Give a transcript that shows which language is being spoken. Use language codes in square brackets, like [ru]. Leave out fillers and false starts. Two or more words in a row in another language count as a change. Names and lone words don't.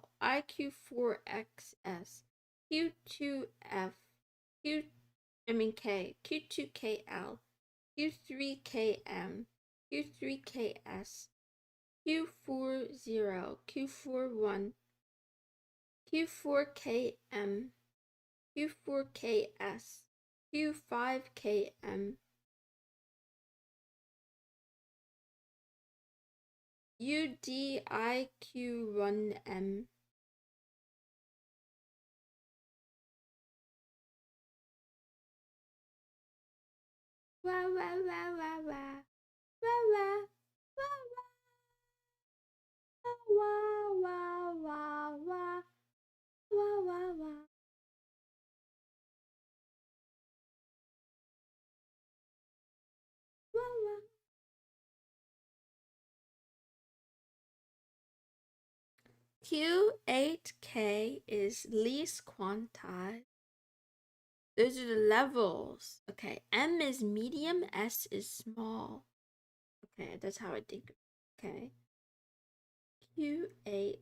[en] IQ4XS, Q2F, Q I mean K, Q2KL, Q3KM, Q3KS, Q40, Q41, Q4KM, Q4KS, Q5KM, UDIQ1M. Wah wah wah wah wah. Wah wah. Wah wah. Wah wah wah wah. Wah wah wah. Wah wah. Q8K is least quantized. Those are the levels. Okay, M is medium, S is small. Okay, that's how I think. Okay. Q8.